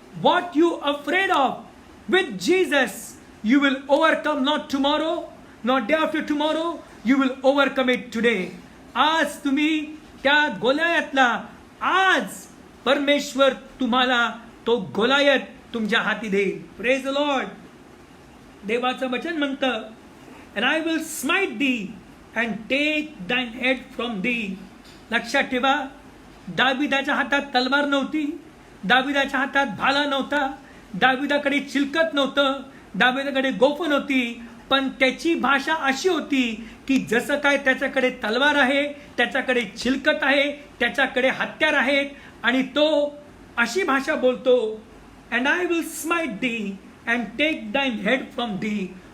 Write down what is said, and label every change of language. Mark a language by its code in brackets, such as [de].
[en] What you afraid of, with Jesus you will overcome. Not tomorrow, not day after tomorrow, you will overcome it today. [mr] आज तुम्ही त्या गोलायतला, आज परमेश्वर तुम्हाला तो गोलायत तुमच्या हाती देईल. [en] Praise the lord. [mr] देवाचं वचन म्हणतं, [en] and I will smite thee and take thine head from thee. [mr] लक्षात ठेवा, दाविदाच्या हातात तलवार नव्हती, दाविदाच्या हातात भाला नव्हता, दाविदाकडे चिलकत नव्हतं, दाविदाकडे गोफन होती, पण त्याची भाषा अशी होती की जसं काय त्याच्याकडे तलवार आहे, त्याच्याकडे चिलकत आहे, त्याच्याकडे हत्यार आहेत, आणि तो अशी भाषा बोलतो, [en] and I will smite thee and take thine head from thee.